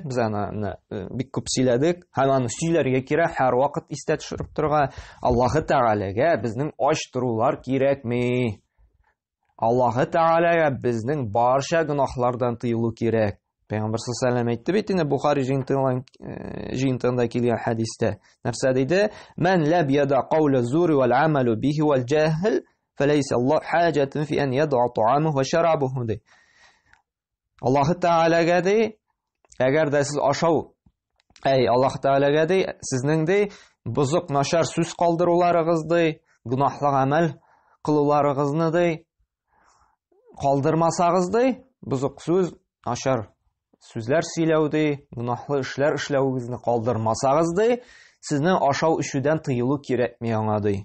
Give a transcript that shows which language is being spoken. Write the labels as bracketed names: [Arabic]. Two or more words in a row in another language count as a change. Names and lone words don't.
[Tatar] Без аны бик күп сөйләдек. Һәм аны сөйләргә кирәк, һәр вакыт истә төшереп торырга. Аллаһы Тәгаләгә безнең ач торулар кирәкми. Аллаһы Тәгаләгә безнең барча гынахлардан тыелу кирәк. Пәйгамбәр [Arabic] صلى الله عليه وسلم [Tatar] әйтте бит инде Бухари җыентыгында килгән хәдистә. Нәрсә диде? [Arabic] "من لم يدع قول الزور والعمل به والجهل فليس لله حاجة في أن يدع طعامه وشرابه." ди. [Tatar] Аллаһы Тәгаләгә ди, әгәр дә сез ашау, Аллаһ Тәгаләгә ди, сезнең ди бузык, начар сүз калдыруларыгыз ди, гынаһлы гамәл кылуларыгызны ди калдырмасагыз ди, бузык сүз, начар сүзләр сөйләү ди, гынаһлы эшләр эшләүегезне калдырмасагыз ди, сезнең ашау ишүдән тыелу кирәкми аңа ди.